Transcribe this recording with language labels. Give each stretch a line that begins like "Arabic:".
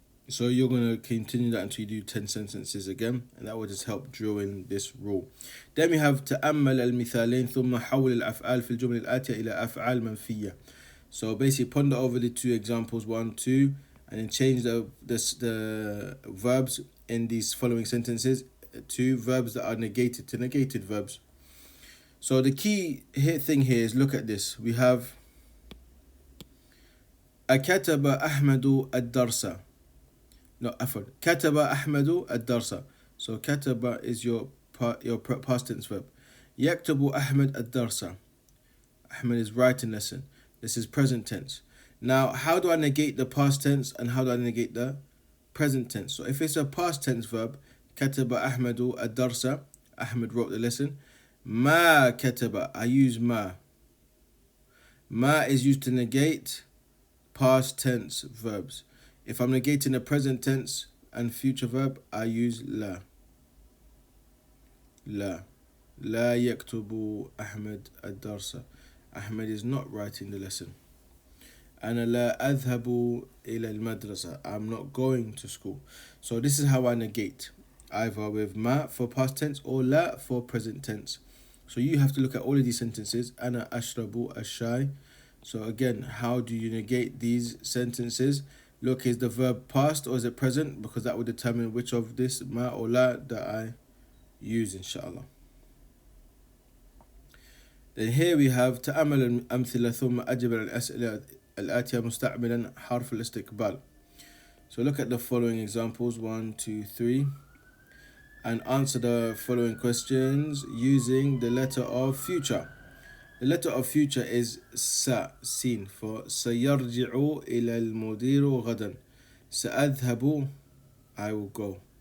English: So you're going to continue that until you do 10 sentences again, and that will just help drill in this rule. Then we have
Arabic: تأمل المثالين ثم حول الأفعال في الجمل الآتية إلى أفعال منفية.
English: So basically ponder over the two examples, 1, 2, and then change the verbs in these following sentences to verbs that are negated, to negated verbs. So the key thing here is, look at this. We have
Arabic: أكتب أحمد الدرس.
English: No,
Arabic: عفوا. كتب أحمد الدرس.
English: So
Arabic: كتب
English: is your past tense verb.
Arabic: يكتب أحمد الدرس.
English: Ahmed is writing lesson. This is present tense. Now, how do I negate the past tense and how do I negate the present tense? So if it's a past tense verb,
Arabic: كتب أحمد الدرس,
English: Ahmed wrote the lesson.
Arabic: ما كتب,
English: I use
Arabic: ما.
English: Ma is used to negate past tense verbs. If I'm negating a present tense and future verb, I use
Arabic: لا. لا. لا يكتب أحمد الدرس.
English: Ahmed is not writing the lesson.
Arabic: أنا لا أذهب إلى المدرسة.
English: I'm not going to school. So this is how I negate, either with ma for past tense or la for present tense. So you have to look at all of these sentences.
Arabic: أنا أشرب الشاي.
English: So again, how do you negate these sentences? Look, is the verb past or is it present? Because that will determine which of this ma or la that I use, inshallah. Then here we have
Arabic: تأمل الأمثلة ثم أجب على الأسئلة الآتية مستعملا حرف الاستقبال.
English: So look at the following examples, 1, 2, 3, and answer the following questions using the letter of future. The letter of future is sa, sin, for
Arabic: سيرجع إلى المدير غدا. سأذهب,
English: I will go.